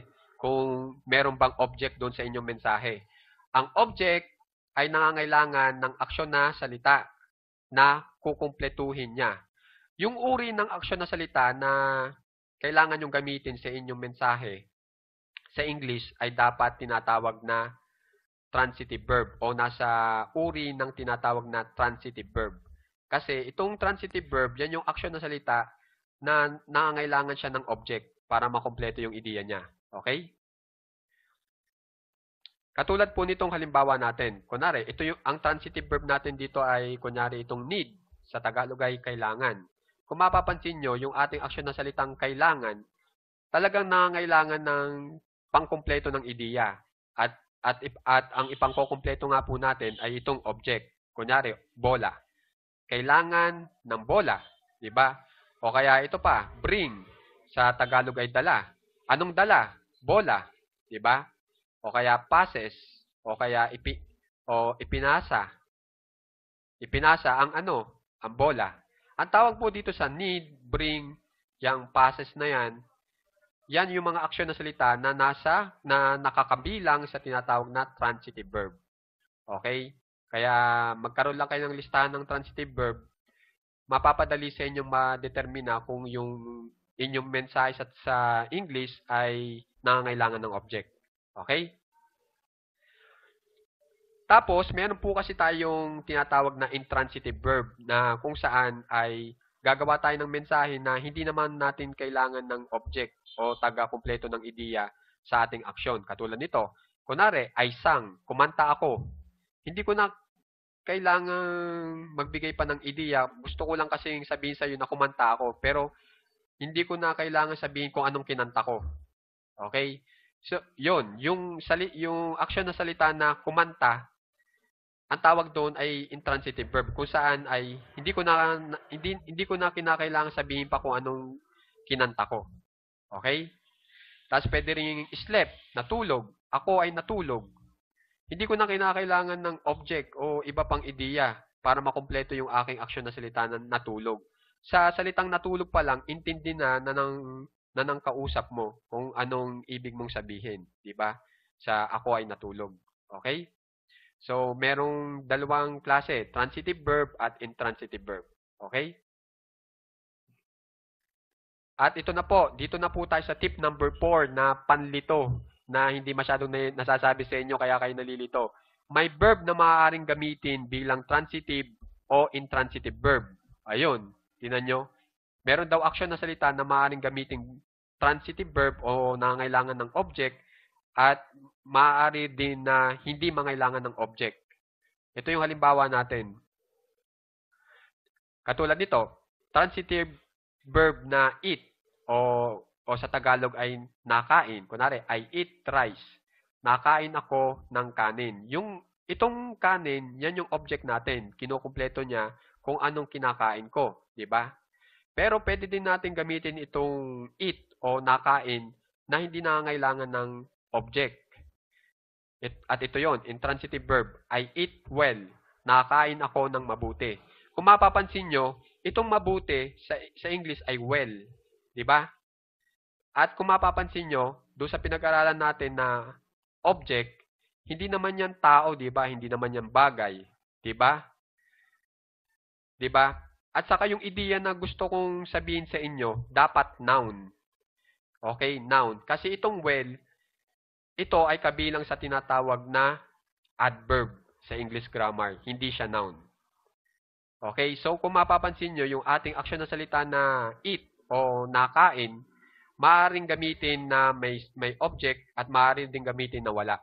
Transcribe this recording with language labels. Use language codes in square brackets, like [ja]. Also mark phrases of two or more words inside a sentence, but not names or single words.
[tl] Kung meron bang object doon sa inyong mensahe. Ang object ay nangangailangan ng aksyon na salita na kukumpletuhin niya. Yung uri ng aksyon na salita na kailangan yung gamitin sa inyong mensahe sa English ay dapat tinatawag na [en] transitive verb [tl] o nasa uri ng tinatawag na [en] transitive verb. [tl] Kasi itong [en] transitive verb, [tl] yan yung aksyon na salita na nangangailangan siya ng object para makompleto yung ideya niya. Okay? Katulad po nitong halimbawa natin. Kunwari, ito yung ang [en] transitive verb [tl] natin dito ay kunyari itong need. Sa Tagalog ay kailangan. Kung mapapansin nyo, yung ating aksyon na salitang kailangan, talagang nangangailangan ng pangkumpleto ng ideya. At ang ipangkukumpleto nga po natin ay itong object. Kunyari, bola. Kailangan ng bola. Diba? O kaya ito pa, bring. Sa Tagalog ay dala. Anong dala? Bola. Diba? O kaya passes. O kaya ipinasa. Ipinasa ang ang bola. Ang tawag po dito sa [en] need, bring, [tl] yung passes na yan yung mga aksyon na salita na nakakabilang sa tinatawag na [en] transitive verb. [tl] Okay? Kaya magkaroon lang kayo ng listahan ng [en] transitive verb, [tl] mapapadali sa inyong ma-determina kung yung inyong mensahe sa English ay nangangailangan ng object. Okay? Tapos, meron po kasi tayong tinatawag na [en] intransitive verb [tl] na kung saan ay gagawa tayo ng mensahe na hindi naman natin kailangan ng object o taga-kumpleto ng ideya sa ating aksyon. Katulad nito, kunwari, [en] I sang, [tl] kumanta ako. Hindi ko na kailangan magbigay pa ng ideya. Gusto ko lang kasing sabihin sa iyo na kumanta ako, pero hindi ko na kailangan sabihin kung anong kinanta ko. Okay? So, yun, yung aksyon na salita na kumanta, ang tawag doon ay [en] intransitive verb [tl] kung saan ay hindi ko na kinakailangan sabihin pa kung anong kinanta ko. Okay? Tapos pwede rin yung slept, natulog. Ako ay natulog. Hindi ko na kinakailangan ng object o iba pang ideya para makumpleto yung aking aksyon na salita na natulog. Sa salitang natulog pa lang, intindi na ng kausap mo kung anong ibig mong sabihin, di ba? Sa ako ay natulog. Okay? So, merong dalawang klase, [en] transitive verb at intransitive verb. [tl] Okay? At ito na po, dito na po tayo sa [en] tip number 4 [tl] na panlito na hindi masyadong nasasabi sa inyo kaya kayo nalilito. May verb na maaaring gamitin bilang transitive o [en] intransitive verb. [tl] Ayun, tinan nyo. Meron daw action na salita na maaaring gamitin [en] transitive verb [tl] o nangangailangan ng object at maaari din na hindi mangailangan ng object. Ito yung halimbawa natin. Katulad nito, [en] transitive verb [tl] na eat o sa Tagalog ay nakain. Kunwari, [en] I eat rice. [tl] Nakain ako ng kanin. Itong kanin, yan yung object natin. Kinukumpleto niya kung anong kinakain ko. Diba? Pero pwede din natin gamitin itong eat o nakain na hindi nangangailangan ng object. At ito yon, [en] intransitive verb. I eat well. [tl] Nakain ako ng mabuti. Kung mapapansin nyo, itong mabuti sa English ay well. Diba? At kung mapapansin nyo, doon sa pinag-aralan natin na object, hindi naman yan tao, diba? Hindi naman yan bagay. Diba? Diba? At saka yung ideya na gusto kong sabihin sa inyo, dapat noun. Okay, noun. Kasi itong well, ito ay kabilang sa tinatawag na adverb sa [en] English grammar. [tl] Hindi siya noun. Okay, so kung mapapansin nyo, yung ating aksyon na salita na eat o nakain, maaaring gamitin na may object at maaaring din gamitin na wala.